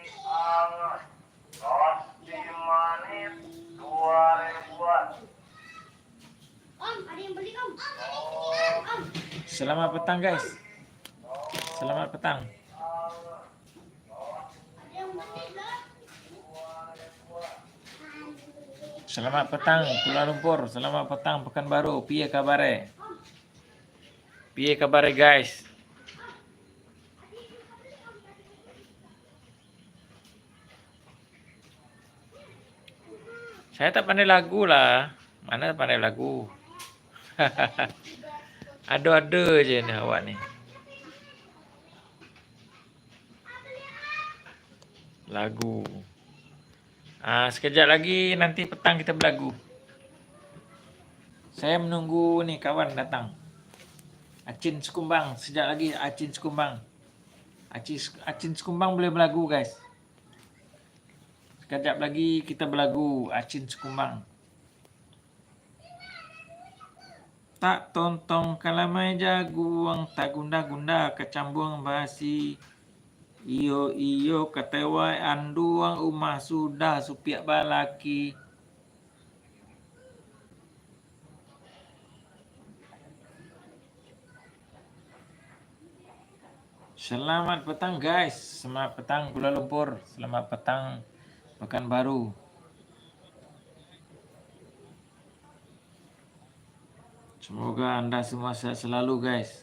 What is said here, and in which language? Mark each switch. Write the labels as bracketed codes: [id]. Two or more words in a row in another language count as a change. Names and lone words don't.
[ms] Selamat petang guys. Selamat petang. Selamat petang Kuala Lumpur. Selamat petang Pekanbaru. [jv] Piye kabare? Piye kabare guys? [ms] Saya tak pandai lagu lah. Mana pandai lagu? Ada-ada je ni awak ni. Lagu. Sekejap lagi nanti petang kita berlagu. Saya menunggu ni kawan datang. Acin Sekumbang. Sekejap lagi Acin Sekumbang. Acin Sekumbang boleh berlagu guys. Sekejap lagi kita berlagu Acin Sekumbang. [min] Tak tontong kalamai jaguang, tak gunda-gunda kecambung basi. Iyo katewai anduang umah sudah supiak balaki. [ms] Selamat petang guys. Selamat petang Kuala Lumpur. Selamat petang Pekanbaru. Semoga anda semua sehat selalu guys.